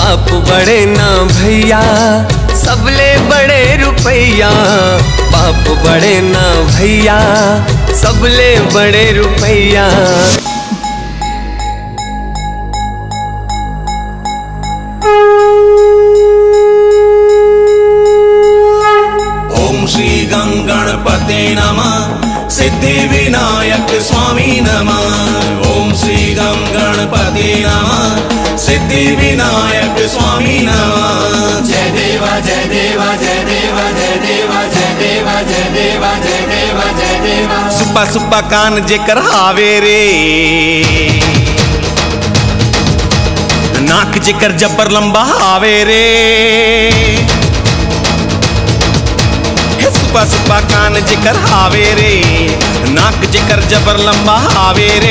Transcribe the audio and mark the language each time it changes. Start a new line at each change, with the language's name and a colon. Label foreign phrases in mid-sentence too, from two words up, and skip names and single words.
Bhojpuri: बाप बड़े ना भैया सबले बड़े रुपैया, बाप बड़े ना भैया सबले बड़े रुपैया।
Sanskrit: ओम श्री गणपते नमः, सिद्धि विनायक स्वामी नमः। ओम श्री गणपते नमः, सिद्धि विनायक स्वामी नमः।
Marathi: जय देवा जय देवा जय देवा जय देवा जय देवा जय देवा जय देवा जय देवा।
Chhattisgarhi: सुप्पा सुप्पा कान जेकर हावे रे, नाक जेकर जबर लंबा हावे रे। सुप्पा सुप्पा कान जेकर हावे रे, नाक जेकर जबर लंबा हावे रे।